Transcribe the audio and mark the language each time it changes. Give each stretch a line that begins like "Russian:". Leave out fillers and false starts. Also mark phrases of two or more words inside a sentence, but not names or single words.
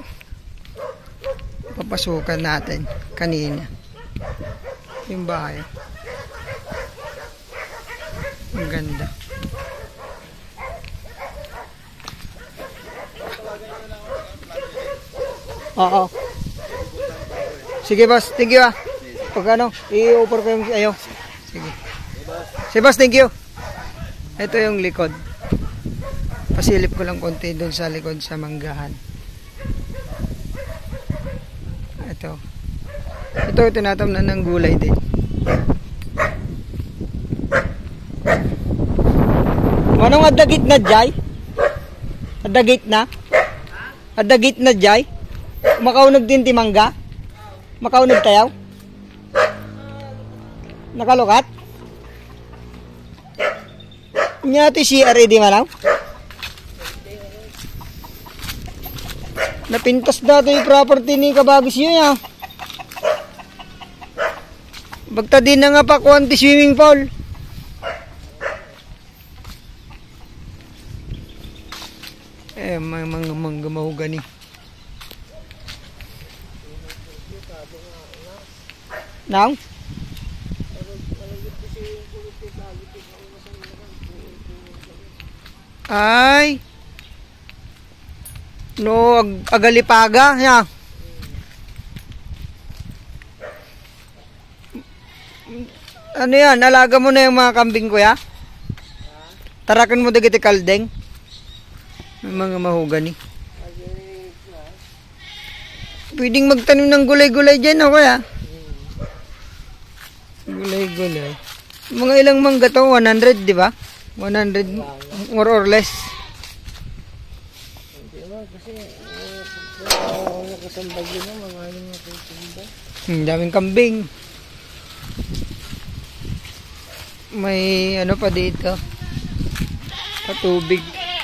Filipino: Papasukan natin kanina. Yung bahay. Ang ganda. Oo. Sige, boss.
English: Thank you, ah.
Filipino: Pag ano, i-offer ko yung ayo. Sige. Sige, boss.
English: Thank you.
Filipino: Ito yung likod. Pasilip ko lang konti doon sa likod sa manggahan. Ito. Ito tinatamnan ng gulay din.
Iloko: Manong adagit na jay? Adagit na? Adagit na jay? Makaunag din ti mangga? Makaunag tayaw? Nakalukat? Nya ti CR di manaw? Napintas dati yung property ni Kabagis yun ya. Bagta din na nga pa kuhan ti
English: swimming pool.
Filipino: Mga mangga mahugani.
English: Now? Ay.
Iloko: No, agalipaga ya.
Filipino: Ano yan? Nalaga mo na yung mga kambing ko ya?
Iloko: Tarakan mo dagiti kaldeng.
Filipino: May mga mahugani. Pwedeng magtanim ng gulay-gulay dyan ako ya. Gulay-gulay. Mga ilang mangga to? 100, di ba?
English: 100 more or less.
Filipino: Daming kambing. May ano pa dito, patubig.